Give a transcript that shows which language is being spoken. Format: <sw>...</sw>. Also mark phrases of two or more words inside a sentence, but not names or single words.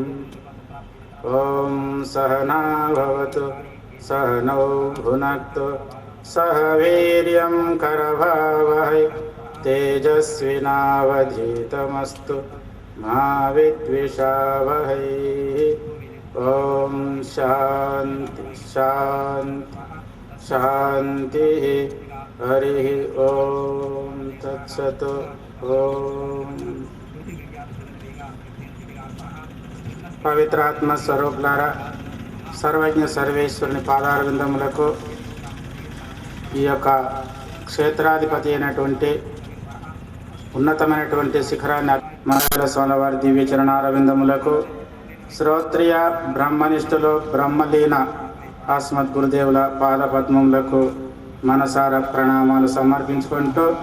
<sa>ॐ सहना भवतु सहनौ भुनक्तु सह वीर्यं करभावहै तेजस्विनावधीतमस्तु मा विद्विषावहै। ॐ शान्ति शान्ति शान्तिः। हरिः ॐ तत्सत्।</sa> <te>ॐ పవిత్రాత్మ స్వరూపులారా, సర్వజ్ఞ సర్వేశ్వరుని పాదారవిందములకు ఈ యొక్క క్షేత్రాధిపతి అయినటువంటి ఉన్నతమైనటువంటి శిఖరాన్ని మహారాజ స్వామివారి దివ్య చరణారవిందములకు, శ్రోత్రియ బ్రహ్మనిష్ఠులు బ్రహ్మలీన ఆస్మద్ గురుదేవుల పాదపద్మములకు మనసార ప్రణామాలు సమర్పించుకుంటూ,</te>